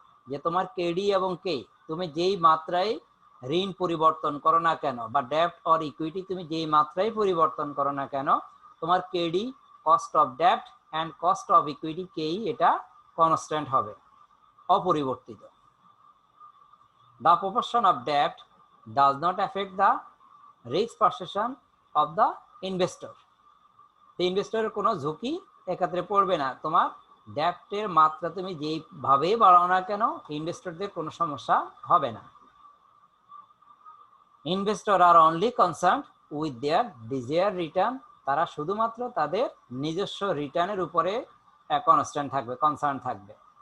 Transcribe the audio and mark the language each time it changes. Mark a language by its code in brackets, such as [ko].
[bn] যে তোমার কেডি এবং কে তুমি যেই মাত্রায় ঋণ পরিবর্তন করো না কেন বা ডেপ্ট অর ইকুইটি তুমি যেই মাত্রায় পরিবর্তন করো না কেন, তোমার KD cost of ডেপ্ট and cost of equity কেই এটা কনস্ট্যান্ট হবে, অপরিবর্তিত। [en] The proportion of debt does not affect the risk perception of the investor. [bn] The investor কোনো ঝুঁকি এক্ষেত্রে পড়বে না। তোমার ডেপ্টের মাত্রা তুমি যেইভাবে বাড়াও না কেন, ইনভেস্টরদের কোনো সমস্যা হবে না। [en] investor are only concern with their desire return, [bn] তারা শুধুমাত্র তাদের নিজস্ব রিটার্নের উপরে কনস্ট্যান্ট থাকবে, কনসার্ন থাকবে।